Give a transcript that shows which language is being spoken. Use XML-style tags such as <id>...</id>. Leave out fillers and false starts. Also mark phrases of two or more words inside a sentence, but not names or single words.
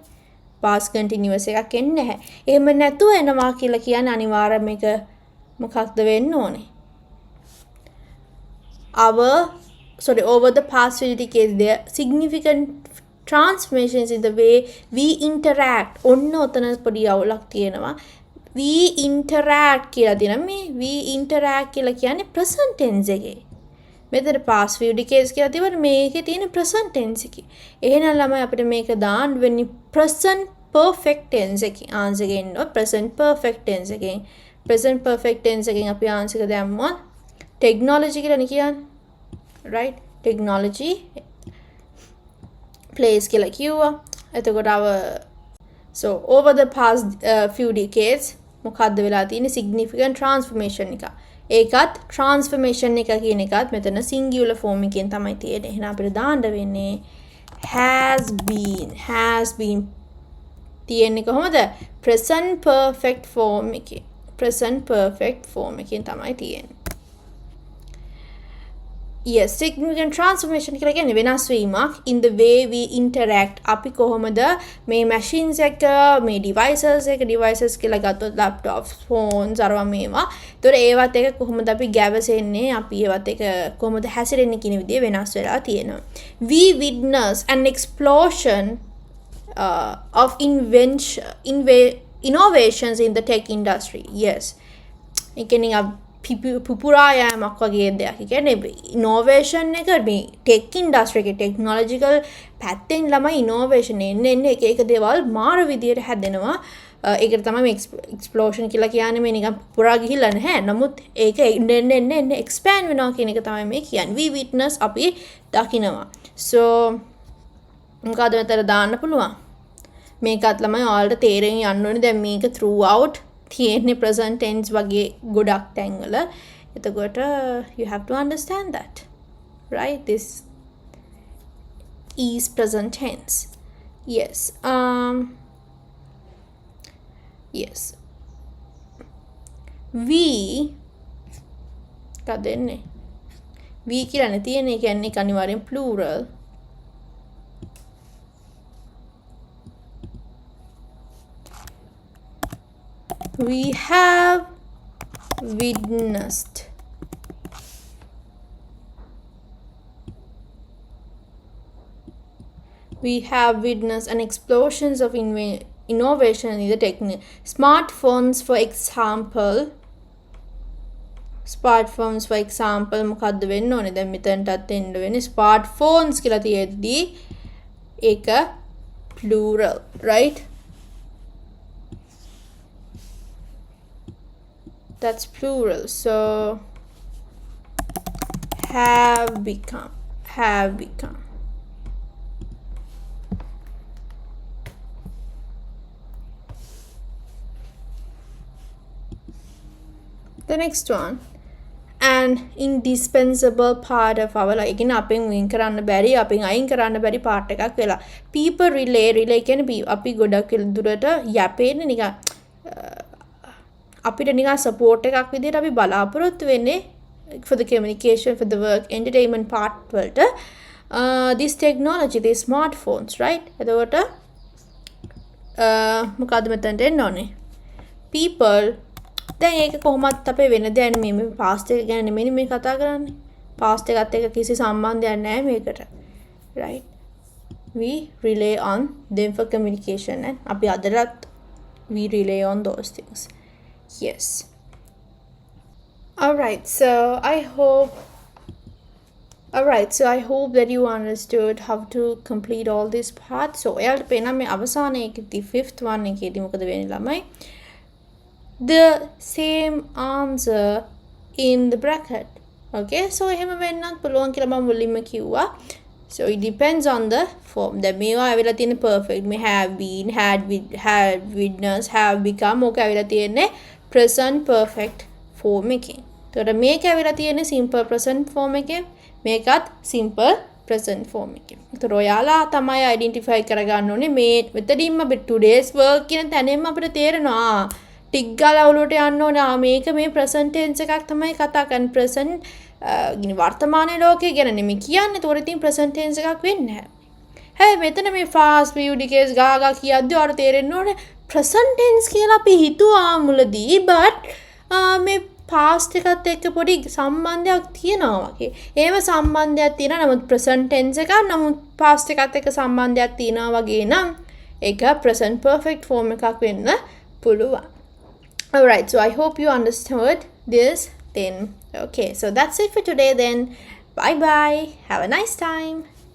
<en>past continuous</en> <si>එකක් එන්නේ නැහැ. එහෙම නැතුව එනවා කියලා කියන්නේ අනිවාර්යයෙන් මේක මොකක්ද වෙන්න ඕනේ.</si> <en>Over the past few decades there are significant transformations in the way we interact.</en> <si>ඔන්න ඔතන පොඩි අවුලක් තියෙනවා.</si> <en>we interact</en> <si>කියලා දෙනවා. මේ</si> <en>we interact</en> <si>කියලා කියන්නේ</si> <en>present tense</en> <si>එකේ. මෙතන</si> <en>past few decades</en> <si>කියලා තිබුණා මේකේ තියෙන</si> <en>present tense</en> <si>එකේ. එහෙනම් ළමයි අපිට මේක දාන්න වෙන්නේ</si> <en>present perfect tense</en> <si>එකේ. answer එක එන්නේ</si> <en>present perfect tense</en> <si>එකෙන්.</si> <en>present perfect tense</en> <si>එකෙන් අපි answer එක දැම්මොත් technology කියලා නේ කියන්නේ.</si> <en>right? technology plays</en> <si>කියලා කිව්වා. එතකොට</si> <en>so over the past few decades</en> <si>මොකද්ද වෙලා තියෙන්නේ</si> <en>significant transformation</en> <si>එක. ඒකත් transformation එක කියන එකත් මෙතන</si> <en>singular form</en> <si>එකෙන් තමයි තියෙන්නේ. එහෙනම් අපිට දාන්න වෙන්නේ</si> <en>has been</en> <si>තියෙන්නේ කොහොමද?</si> <en>present perfect form එකේ. present perfect form</en> <si>එකෙන් තමයි තියෙන්නේ.</si> <en>Yes, significant transformation</en> <si>කියලා කියන්නේ වෙනස් වීමක්</si> <en>in the way we interact.</en> <si>අපි කොහොමද මේ machines එක මේ devices කියලා ගත්තොත්</si> <en>laptops, phones</en> <si>අරවා මේවා. ඒතොර ඒවත් එක කොහොමද අපි ගැවසෙන්නේ, අපි ඒවත් එක කොහොමද හැසිරෙන්නේ කියන විදිය වෙනස් වෙලා තියෙනවා.</si> <en>We witness an explosion of innovations in the tech industry. Yes.</en> <si>ඒ කියන්නේ පුපුරා යෑමක් වගේ දෙයක්. ඒ කියන්නේ innovation එක මේ</si> <en>tech industry</en> <si>එකේ technological පැත්තෙන් ළමයි innovation එන්නේ එක එක දේවල් මාර විදියට හැදෙනවා. ඒකට තමයි මේ explosion කියලා කියන්නේ මේ නිකන් පුපුරා ගිහිල්ලා නැහැ. නමුත් ඒක එන්න expand වෙනවා කියන එක තමයි මේ කියන්නේ.</si> <en>We witness</en> <si>අපි දකිනවා. So මොකද මෙතන දාන්න පුළුවන්. මේකත් ළමයි ඔයාලට තේරෙන්න යන්න ඕනේ. දැන් මේක throughout තියෙන්නේ</si> <en>present tense</en> <si>වගේ ගොඩක් තැන්වල.</si> <en>එතකොට you have to understand that. Right? This is present tense. Yes. Yes.</en> <si>We කදෙන්නේ. We කියලා තියෙන්නේ කියන්නේ අනිවාර්යෙන් plural.</si> <en>We have witnessed an explosion of innovation in the technique. Smartphones for example</en> <si>මොකද්ද වෙන්න ඕනේ? දැන් මෙතනටත් එන්න වෙන්නේ smartphones කියලා තියෙද්දි ඒක plural, right?</si> <en>That's plural. So have become. The next one, an indispensable part of our life. Again,</en> <si>අපෙන් වෙන් කරන්න බැරි, අපෙන් අයින් කරන්න බැරි part එකක් වෙලා.</si> <en>People relay</en> <si>කියන්නේ අපි ගොඩක් දුරට යැපෙන්නේ නිකන් අපිට නිකන් support එකක් විදිහට අපි බලාපොරොත්තු වෙන්නේ</si> <en>for the communication, for the work, entertainment part</en> <si>වලට</si> <en>this technology, these smartphones, right?</en> <si>එතකොට මොකද්ද මෙතනට එන්න ඕනේ? People දැන් ඒක කොහොමත් අපේ වෙන දෙයක් නෙමෙයි. මේ past එක ගැන නෙමෙයි මේ කතා කරන්නේ. past එකත් එක්ක කිසි සම්බන්ධයක් නැහැ මේකට. right?</si> <en>we rely on them for communication and</en> <si>අපි අදටත්</si> <en>we rely on those things. Yes. Alright, so I hope that you understood how to complete all this part.</en> <si>So එයාලට පේනවා මේ අවසාන එකේදී</si> <en>fifth one</en> <si>එකේදී මොකද වෙන්නේ ළමයි?</si> <en>The same answer in the bracket.</en> <si>Okay, so එහෙම වෙන්නත් පුළුවන් කියලා මම මුලින්ම කිව්වා.</si> <en>So it depends on the form.</en> <si>දැන් මේවා ඇවිල්ලා තියෙන perfect. මේ</si> <en>have been, had witnessed, have become</en> <si>ඕක ඇවිල්ලා තියෙන්නේ</si> <en>present perfect form</en> <si>එකෙන්. එතකොට මේක ඇවිල්ලා තියෙන්නේ</si> <en>simple present form</en> <si>එකෙන්. මේකත්</si> <en>simple present form</en> <si>එකෙන්. එතකොට ඔයාලා තමයි identify කරගන්න ඕනේ මේ මෙතනින්ම අපි</si> <en>today's work</en> <si>කියන තැනින්ම අපිට තේරෙනවා ටික් ගාලා ඔලුවට යන්න ඕනේ මේක මේ</si> <en>present tense</en> <si>එකක් තමයි කතා කරන්නේ present වර්තමාන ලෝකයේ ගැන නෙමෙයි කියන්නේ. ඒතකොට ඉතින්</si> <en>present tense</en> <si>එකක් වෙන්නේ නැහැ. හැබැයි මෙතන මේ</si> <en>fast future case</en> <si>ගාගා කියද්දි ඔයාලට තේරෙන්න ඕනේ</si> <en>present tense</en> <si>කියලා අපි හිතුවා මුලදී but මේ past එකත් එක්ක පොඩි සම්බන්ධයක් තියෙනවා වගේ. ඒව සම්බන්ධයක් තියෙනවා නමුත්</si> <en>present tense</en> <si>එකක් නමුත් past එකත් එක්ක සම්බන්ධයක් තියෙනවා වගේ නම් ඒක</si> <en>present perfect form</en> <si>එකක් වෙන්න පුළුවන්.</si> <en>Alright, so I hope you understood this then. Okay, so that's it for today then. Bye bye. Have a nice time.</en>